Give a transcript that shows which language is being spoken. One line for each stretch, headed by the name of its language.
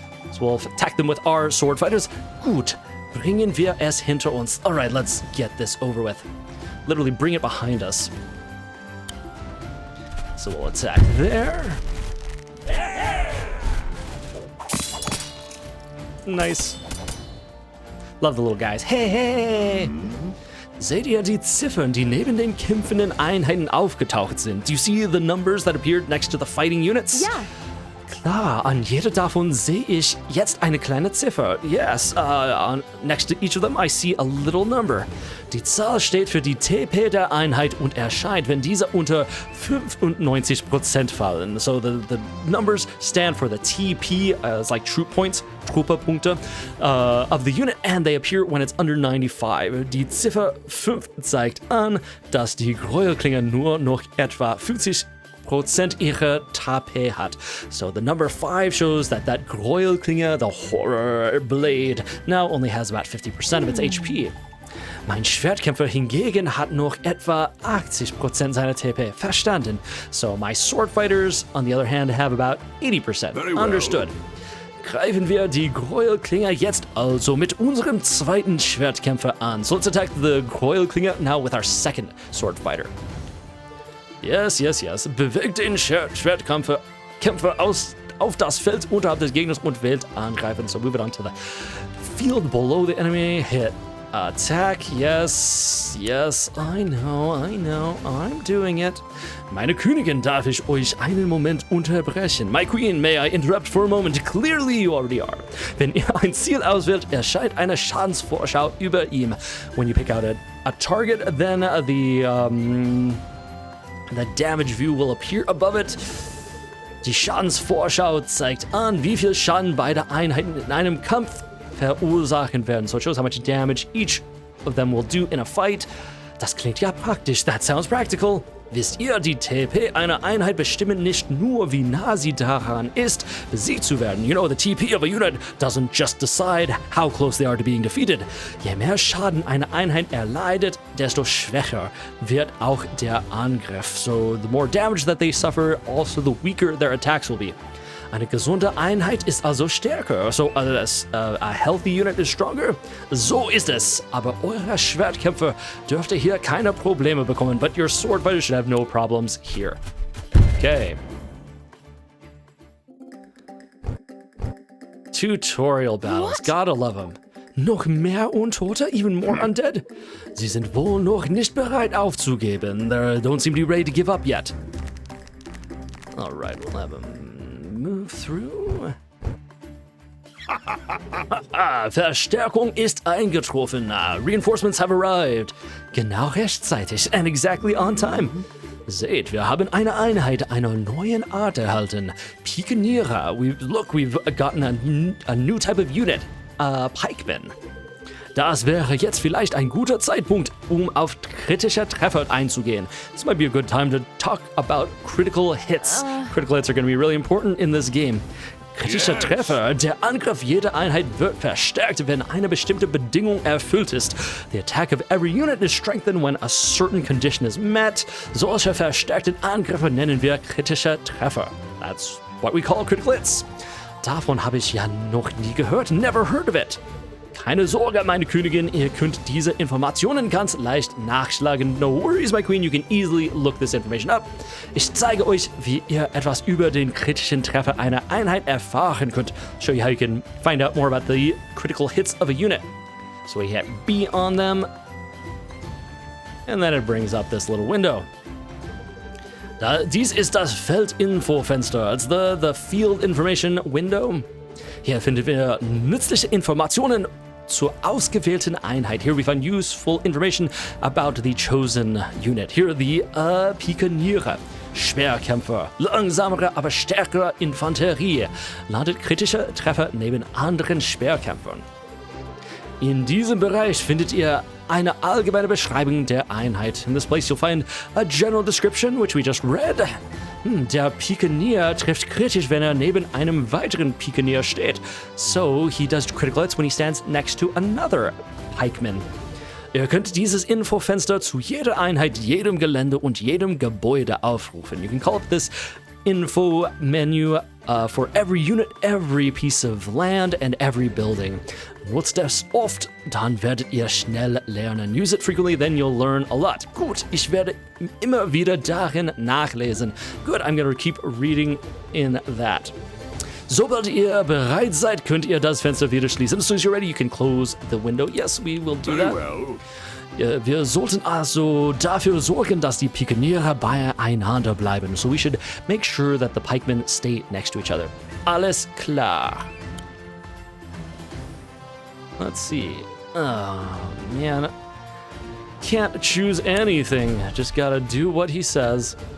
English: So we'll attack them with our sword fighters.
German: Gut, bringen wir es hinter uns.
English: Alright, let's get this over with. Literally bring it behind us. So we'll attack there. Nice. Love the little guys. Hey, hey!
German: Seht ihr die Ziffern, die neben den kämpfenden Einheiten aufgetaucht sind?
English: Do you see the numbers that appeared next to the fighting units?
German: Ja. Klar, an jeder davon sehe ich jetzt eine kleine Ziffer.
English: Yes, next to each of them I see a little number.
German: Die Zahl steht für die TP der Einheit und erscheint, wenn diese unter 95% fallen.
English: So the numbers stand for the TP, it's like troop points, Trupperpunkte, of the unit, and they appear when it's under 95.
German: Die Ziffer 5 zeigt an, dass die Gräuelklinge nur noch etwa 50% ihrer TP hat.
English: So the number 5 shows that Gräuelklinge, the horror blade, now only has about 50% of its HP.
German: Mein Schwertkämpfer hingegen hat noch etwa 80% seiner TP. Verstanden.
English: So my sword fighters, on the other hand, have about 80%. Very well. Understood.
German: Greifen wir die Gräuelklinger jetzt also mit unserem zweiten Schwertkämpfer an.
English: So let's attack the Gräuelklinger now with our second sword fighter. Yes.
German: Bewegt den Schwertkämpfer auf das Feld unterhalb des Gegners und wählt angreifen.
English: So move it onto the field below the enemy. Hit attack. Yes, I know, I'm doing it.
German: Meine Königin, darf ich euch einen Moment unterbrechen?
English: My queen, may I interrupt for a moment? Clearly you already are.
German: Wenn ihr ein Ziel auswählt, erscheint eine Schadensvorschau über ihm.
English: When you pick out a target, then the damage view will appear above it.
German: Die Schadensvorschau zeigt an, wie viel Schaden beide Einheiten in einem Kampf verursachen werden.
English: So it shows how much damage each of them will do in a fight.
German: Das klingt ja praktisch.
English: That sounds practical.
German: Wisst ihr, die TP einer Einheit bestimmen nicht nur, wie nah sie daran ist, besiegt zu werden.
English: You know, the TP of a unit doesn't just decide how close they are to being defeated.
German: Je mehr Schaden eine Einheit erleidet, desto schwächer wird auch der Angriff.
English: So the more damage that they suffer, also the weaker their attacks will be.
German: Eine gesunde Einheit ist also stärker.
English: So a healthy unit is stronger.
German: So ist es. Aber eure Schwertkämpfer dürfte hier keine Probleme bekommen.
English: But your sword fighter should have no problems here. Okay. Tutorial battles. What? Gotta love them.
German: Noch mehr Untote?
English: Even more undead?
German: Sie sind wohl noch nicht bereit aufzugeben.
English: They don't seem to be ready to give up yet. Alright, we'll have them move through.
German: Verstärkung ist eingetroffen.
English: Reinforcements have arrived.
German: Genau rechtzeitig
English: and exactly on time.
German: Seht, wir haben eine Einheit einer neuen Art erhalten. Pikenierer.
English: We've gotten a new type of unit. Pikemen.
German: Das wäre jetzt vielleicht ein guter Zeitpunkt, um auf kritische Treffer einzugehen.
English: This might be a good time to talk about critical hits. Critical hits are going to be really important in this game.
German: Kritische Treffer. Der Angriff jeder Einheit wird verstärkt, wenn eine bestimmte Bedingung erfüllt ist.
English: The attack of every unit is strengthened when a certain condition is met.
German: Solche verstärkten Angriffe nennen wir kritische Treffer.
English: That's what we call critical hits.
German: Davon habe ich ja noch nie gehört.
English: Never heard of it.
German: Keine Sorge, meine Königin, ihr könnt diese Informationen ganz leicht nachschlagen.
English: No worries, my queen, you can easily look this information up.
German: Ich zeige euch, wie ihr etwas über den kritischen Treffer einer Einheit erfahren könnt.
English: Show you how you can find out more about the critical hits of a unit. So we hit B on them, and then it brings up this little window.
German: Dies ist das Feldinfo-Fenster.
English: It's the field information window.
German: Hier finden wir nützliche Informationen zur ausgewählten Einheit.
English: Here we find useful information about the chosen unit. Here are the Pikenierer. Schwerkämpfer.
German: Langsamere, aber stärkere Infanterie. Landet kritische Treffer neben anderen Schwerkämpfern. In diesem Bereich findet ihr eine allgemeine Beschreibung der Einheit.
English: In this place you'll find a general description, which we just read.
German: Der Pikenier trifft kritisch, wenn er neben einem weiteren Pikenier steht.
English: So, he does critical hits when he stands next to another pikeman.
German: Ihr könnt dieses Infofenster zu jeder Einheit, jedem Gelände und jedem Gebäude aufrufen.
English: You can call up this info menu for every unit, every piece of land and every building.
German: Nutzt das oft, dann werdet ihr schnell lernen.
English: Use it frequently, then you'll learn a lot.
German: Gut, ich werde immer wieder darin nachlesen.
English: Good, I'm gonna keep reading in that.
German: Sobald ihr bereit seid, könnt ihr das Fenster wieder schließen.
English: As soon as you're ready, you can close the window. Yes, we will do that.
German: Wir sollten also dafür sorgen, dass die Pikenierer beieinander bleiben.
English: So we should make sure that the pikemen stay next to each other.
German: Alles klar.
English: Let's see. Oh, man. Can't choose anything. Just gotta do what he says.